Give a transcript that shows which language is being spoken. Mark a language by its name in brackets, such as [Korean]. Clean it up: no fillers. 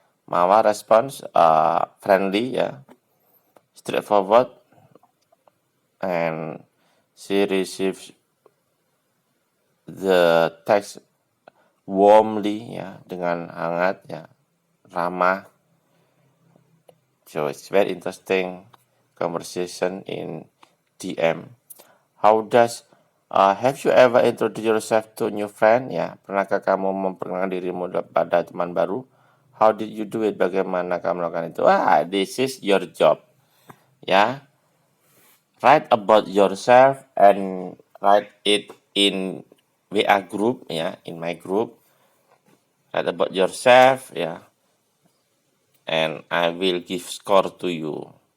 [English] Mawar responds friendly, ya, straightforward, and she receives the text warmly, ya, [Indonesian] dengan hangat, ya, ramah. [English] So it's very interesting conversation in DM. How does have you ever introduced yourself to new friend? [Indonesian] Ya, pernahkah kamu memperkenalkan dirimu pada teman baru? [English] How did you do it? [Indonesian] Bagaimana kamu melakukan itu? [English] This is your job. Ya, write about yourself and write it in WA group, ya, in my group. Write about yourself, ya, and I will give score to you.